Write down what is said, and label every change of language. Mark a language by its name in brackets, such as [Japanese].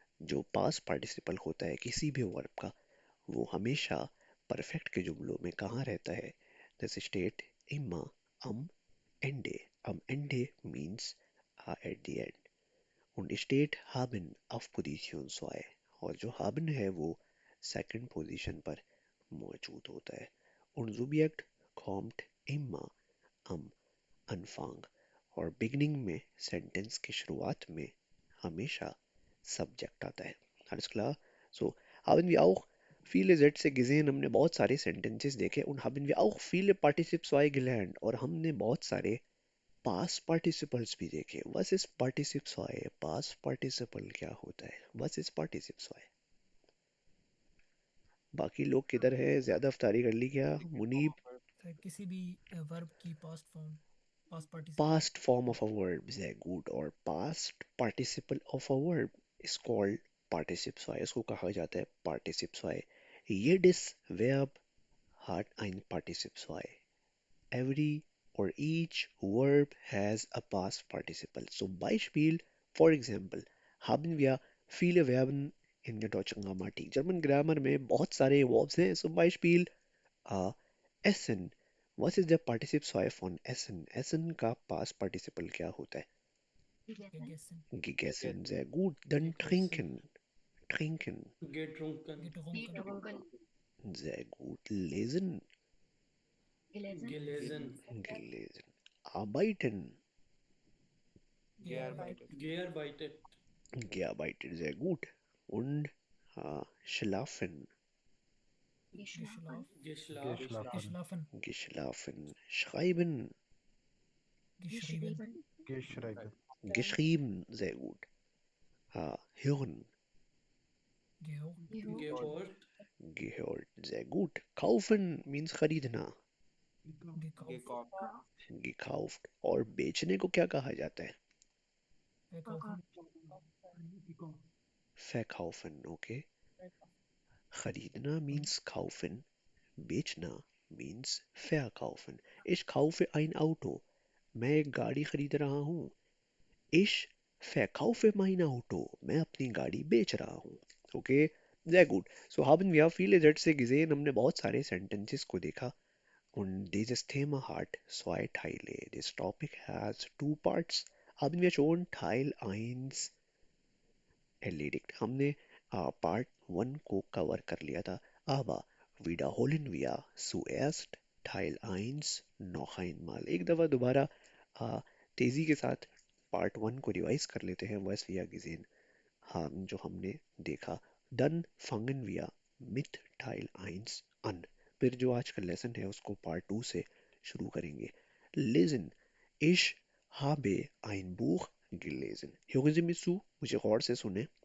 [Hindi] जो past participle होता है किसी भी वर्ब का, वो हमेशा परफेक्ट के जुमलों में कहाँ रहता है. [English] this state [German] immer am Ende. Am Ende [English] means at the end. [German] Und steht haben auf Position 2. [Hindi] और जो haben है वो सेकंड पोजीशन पर मौजूद होता है. [German] Und Subjekt kommt immer am Anfang. [Hindi] और बिगनिंग में सेंटेंस की शुरुआत में हमेशा सब्जेक्ट आता है. [German] Alles klar? So haben wir auch viele Sätze gesehen, [Hindi] हमने बहुत सारे sentences देखे. [German] und haben wir auch viele Partizip 2 gelernt [Hindi] और हमने बहुत सारे past participles भी देखे. [German] Was ist Partizip 2? [Hindi] Past participle क्या होता है? [German] Was ist Partizip 2? [Hindi] बाकी लोग किधर है? ज्यादा अफ्तारी कर ली क्या? मुनीब. सर किसी भी वर्ब की past participle. [English] Past form of a verb, [German] sehr gut. [English] और past participle of a verb is called participle 2. इसको कहा जाता है participle 2. [German] Jedes Verb hat ein Partizip 2. Every [English] or each verb has a past participle. [German] So Beispiel, [English] for example, [German] haben wir viele Verben in der deutschen Grammatik. [Hindi] German Grammar में बहुत सारे verbs हैं. [German] So Beispiel, uh, essen. Was ist der Partizipsfall von essen? [Hindi] Essen का past participle क्या होता है? [German] Gegessen. Gegessen. Gegessen, sehr gut. Dann trinken. Trinken, Getrunken. Getrunken. Getrunken. sehr gut. Lesen, Gelesen. Gelesen. gelesen. Arbeiten, Gearbeitet. Gearbeitet. gearbeitet, sehr gut. Und schlafen, Geschlafen. Geschlafen. Geschlafen. Geschlafen. geschlafen. Schreiben, Geschrieben. Geschrieben. geschrieben, sehr gut. Hören, Gehört. Gehört. gehört, sehr gut. Kaufen means खरीदना, Gekauft. gekauft. [Hindi] और बेचने को क्या कहा जाता है? [German] Verkaufen. Verkaufen, okay. [Hindi] खरीदना means kaufen, बेचना means verkaufen. [German] Ich kaufe ein Auto. [Hindi] मैं एक गाड़ी खरीद रहा हूँ. [German] Ich verkaufe mein Auto. [Hindi] मैं अपनी गाड़ी बेच रहा हूँ. [German] Okay, sehr gut. So haben wir viele Sätze gesehen. [Hindi] हमने बहुत सारे sentences को देखा. [German] Und dieses Thema hat zwei Teile. [English] This topic has two parts. [German] Haben wir schon Teil 1 erledigt. [Hindi] हमने पार्ट 1 को कवर कर लिया था. [German] Aber wiederholen wir zuerst Teil 1 noch einmal. [Hindi] एक दफा दोबारा तेजी के साथ पार्ट 1 को रिवाइज कर लेते हैं. [German] was wir gesehen haben, [Hindi] जो हमने देखा. [German] Dann fangen wir mit Teil 1 an. [Hindi] फिर जो आज का लेसन है उसको पार्ट 2 से शुरू करेंगे. [German] Lesen. Ich habe ein Buch gelesen. Hören Sie mir zu, [Hindi] मुझे गौर से सुने.